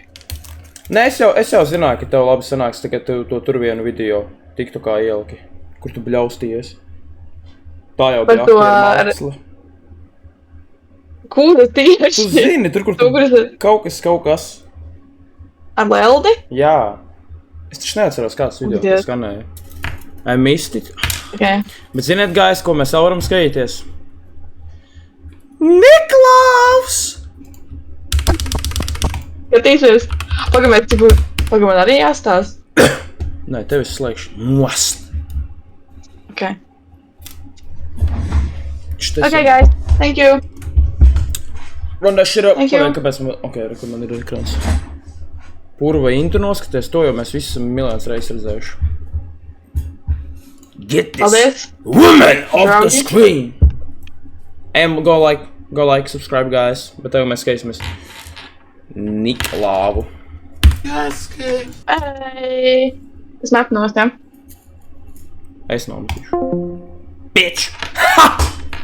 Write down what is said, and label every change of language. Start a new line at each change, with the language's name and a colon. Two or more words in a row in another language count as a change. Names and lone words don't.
Latvian: Nē, es jau zināju, ka tev labi sanāks, tagad tu tur vienu video tiktu kā ieliki, kur tu bļaustījies. Tā jau bija Par to aktieru māksla. Kura tieši? Tu zini, tur, kur tu kaut kas. Ar Leldi? Jā. Es taču neatceros, kāds video Dievs. skanēja.
English: I missed it. Ok.
Latvian: Bet ziniet, guys, ko mēs varam skatīties? Niklaus! Skatīsies. Pagaid, man arī jāstāst. Nē, tev es slēgšu. Nost! Ok. Šitais
English: Ok, guys. Thank you. Run that shit up. Thank you.
Latvian: Kāpēc man... Ok, rekur man ir ekrāns. Purva intu noskaties to, jo mēs visi esam miljonus reizes redzējuši.
English: Get this
Latvian: Paldies.
English: woman off the
Latvian: Draugi.
English: screen! Go like, subscribe, guys.
Latvian: Bet tev mēs skatīsimies Niklāvu. Bye. Es metu nost, jā? Es nometīšu.
English: Bitch! Ha!